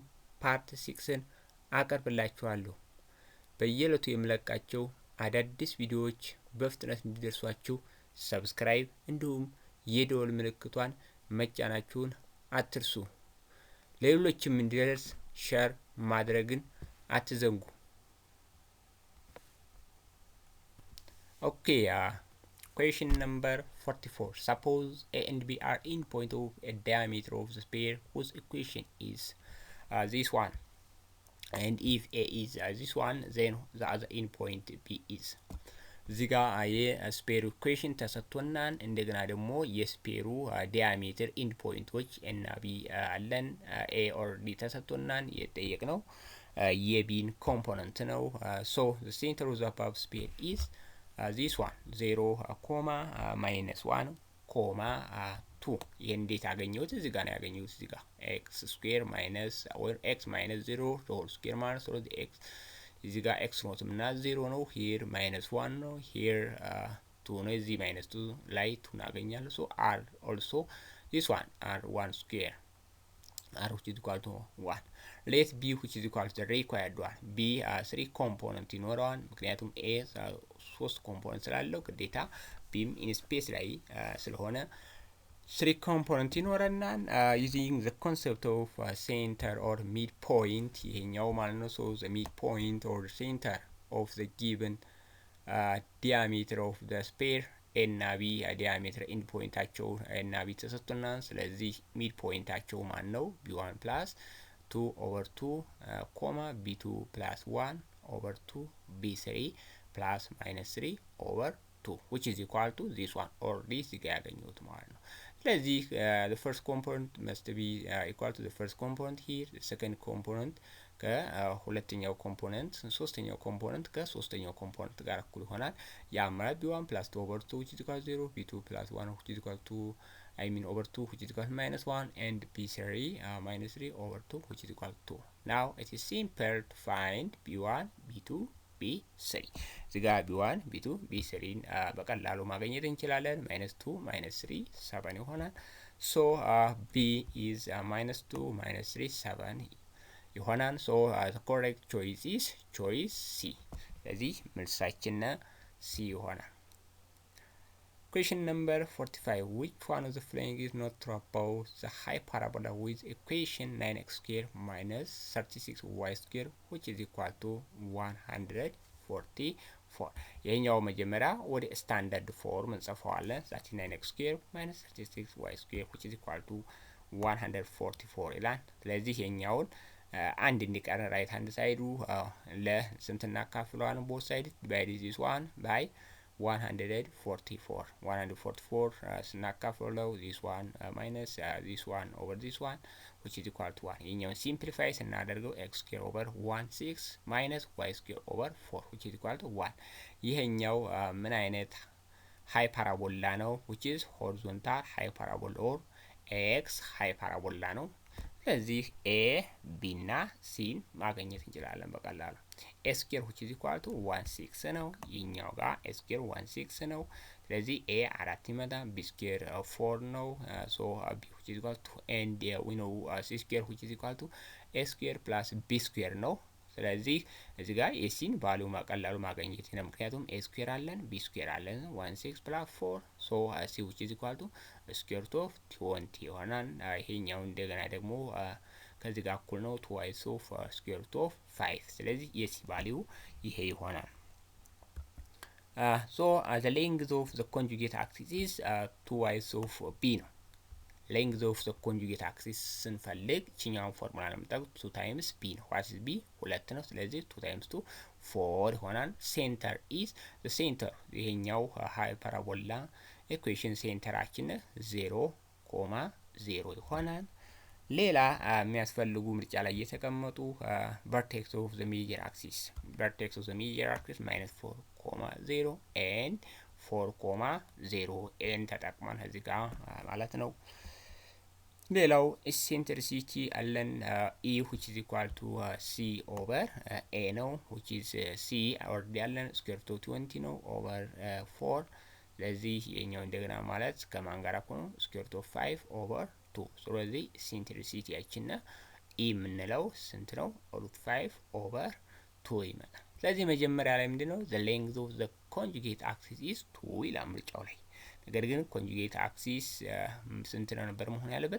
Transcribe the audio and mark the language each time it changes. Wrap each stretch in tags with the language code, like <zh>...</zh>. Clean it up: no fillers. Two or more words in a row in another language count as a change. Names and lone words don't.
<am>ፓርት 6ን አቀርብላችኋለሁ። በየዕለቱ የምለቃቸው አዳዲስ ቪዲዮዎች በፍጥነት እንዲደርሷችሁ ሰብስክራይብ እንዲሁም የደወል ምልክቷን መጫናችሁን አትርሱ። ለሌሎችም እንዲደርስ ሼር ማድረግን አትዘንጉ።</am> <en>Okay, question number 44. Suppose A and B are endpoint of a diameter of the sphere whose equation is this one. And if A is this one, then the other endpoint B is.</en> <am>እዚህ ጋር የስፔሩ ኢኩዌሽን ተሰጥቶናል። እንደገና ደግሞ የስፔሩ ዲያሜትር</am> <en>end points</en> <am>እና ቢ አለን። ኤ ኦር ዲ ተሰጥቶናል። የጠየቅነው የቢን ኮምፖነንት ነው። ሶ</am> <en>the center of the above sphere is this one 0, minus 1, 2</en> <am>ይሄን እንዴት አገኘሁት? እዚህ ጋር ነው ያገኘሁት። እዚህ ጋር</am> <en>x square minus or x minus 0 whole square</en> <am>ማለት ነው። x እዚህ ጋር x ኖትም እና 0 ነው።</am> <en>here minus 1</en> <am>ነው። here 2 ነው። እዚህ minus 2 ላይ 2 እናገኛለን።</am> <en>so r also this one r 1 square r which is equal to 1. let b which is equal to the required one. b 3 component</en> <am>ይኖረዋል። ምክንያቱም a 3 ኮምፖነንት ስላለው ግዴታ ቢም</am> <en>in space</en> <am>ላይ ስለሆነ 3 ኮምፖነንት ይኖረናል።</am> <en>using the concept of center or midpoint</en> <am>ይሄኛው ማለት ነው።</am> <en>so the midpoint or center of the given diameter of the sphere</en> <am>እና ቢ ዲያሜትር ኢንድ ፖይንታቸው እና ቢ ተሰጥቶናል። ስለዚህ ሚድ ፖይንታቸው ማን ነው?</am> <en>b1 plus 2 over 2 b2 plus 1 over 2 b3 plus minus 3 over 2 which is equal to this one or this</en> <am>ጋር ያገኘሁት ማለት ነው። ስለዚህ</am> <en>the first component must be equal to the first component here, the second component</en> <am>ከሁለተኛው ኮምፖነንት፣ ሶስተኛው ኮምፖነንት ከሶስተኛው ኮምፖነንት ጋር እኩል ይሆናል። ያ ማለት</am> <en>b1 plus 2 over 2 which is equal to 0, b2 plus 1 which is equal to over 2 which is equal to minus 1 and b3 minus 3 over 2 which is equal to 2. Now it is simple to find b1, b2, b3</en> <am>እዚህ ጋር</am> <en>b1 b2 b3</en> <am>በቀላሉ ማግኘት እንችላለን።</am> <en>-2 -3 7 ይሆናል። so b is -2 -3 7 ይሆናል። so the correct choice is choice C.</en> <am>ስለዚህ መልሳችን C ይሆናል።</am> <en>question number 45. which one of the following is not true about the hyperbola with equation 9x square minus 36y square which is equal to 144?</en> <am>ይሄኛው መጀመሪያ ወደ ስታንዳርድ ፎርም እንጽፈዋለን።</am> <en>39x square minus 36y square which is equal to 144</en> <am>ይላል። ስለዚህ ይሄኛውን አንድ እንዲቀር</am> <en>right hand side</en> <am>ለስንት እናካፍለዋለን?</am> <en>both side divide this one by 144 ስናካፍለው this one minus this one over this one which is equal to 1.</en> <am>ይሄኛውን ሲምፕሊፋይ ስናደርገው</am> <en>x square over 16 minus y square over 4 which is equal to 1.</en> <am>ይሄኛው ምን አይነት ሃይፐራቦላ ነው?</am> <en>which is horizontal hyperbola or x</en> <am>ሃይፐራቦላ ነው። ስለዚህ a b እና c ማግኘት እንችላለን በቀላሉ።</am> <en>a square which is equal to 16</en> <am>ነው። ይኛው ጋር</am> <en>a square</en> <am>16 ነው። ስለዚህ a 4 ይመጣል።</am> <en>b square</en> <am>4 ነው።</am> <en>so b which is equal to and we know c square which is equal to a square plus b square</en> <am>ነው። ስለዚህ እዚህ ጋር የሲን ቫልዩ በቀላሉ ማግኘት ነው። ምክንያቱም</am> <en>a square</en> <am>አለን</am> <en>b square</en> <am>አለን</am> <en>16 plus 4 so c which is equal to square root of 20</en> <am>ይሆናል። ይሄኛው እንደገና ደግሞ ከዚህ ጋር እኩል ነው</am> <en>twice of square root of 5</en> <am>ስለዚህ የሲ ቫልዩ ይሄ ይሆናል።</am> <en>so the length of the conjugate axis is twice of b ነው። length of the conjugate axis</en> <am>ስንፈልግ እቺኛውን ፎርሙላ ነው የምንጠቀመው</am> <en>2 times b ነው። what is b?</en> <am>2 ነው። ስለዚህ</am> <en>2 times 2</en> <am>4 ይሆናል።</am> <en>center is the center</en> <am>ይሄኛው</am> <en>hyperbola equation</en> <am>ሴንተራችን 0, 0 ይሆናል። ሌላ የሚያስፈልጉ ምርጫ ላይ የተቀመጡ</am> <en>vertex of the major axis -4, 0 and 4, 0</en> <am>n ተጠቅመን እዚህ ጋር ማለት ነው። ሌላው eccentricity አለን</am> <en>e which is equal to c over a</en> <am>ነው</am> <en>which is c</en> <am>ኦልሬዲ አለን</am> <en>square root of 20</en> <am>ነው</am> <en>over 4</en> <am>ስለዚህ የኛው እንደገና ማለት ከማን ጋር እኮ ነው?</am> <en>square root of</en> <am>5/2። ስለዚህ ኢሴንትሪሲቲያችን ኢ የምንለው ስንት ነው? √5/2 ይመጣል። ስለዚህ መጀመሪያ ላይ ምንድነው</am> <en>the length of the conjugate axis is 2</en> <am>ይላል ምርጫው ላይ። ነገር ግን</am> <en>conjugate axis</en> <am>ስንት ነው ነበር መሆን ያለበት?</am>